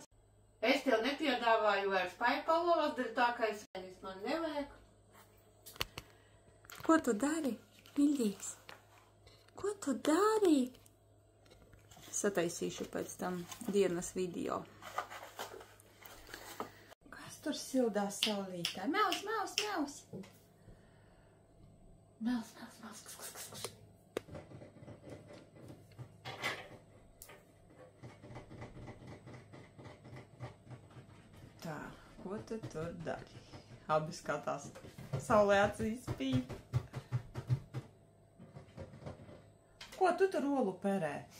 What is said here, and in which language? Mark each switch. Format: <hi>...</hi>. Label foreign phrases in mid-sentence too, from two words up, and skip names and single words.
<lv>Es tev nepiedāvāju vairs paipalos, dēļ tā, ka es man nevajag. Ko tu dari, mīļīgs? Ko tu dari? Sataisīšu pēc tam dienas video. Kas tur sildās saulītā? Maus, maus, maus! Maus, maus, maus, kas, kas, kas, kas. Tā, ko tu tur dari? Abi skatās. Saulē acīs spīd. Ko tu tur olu perē?</lv>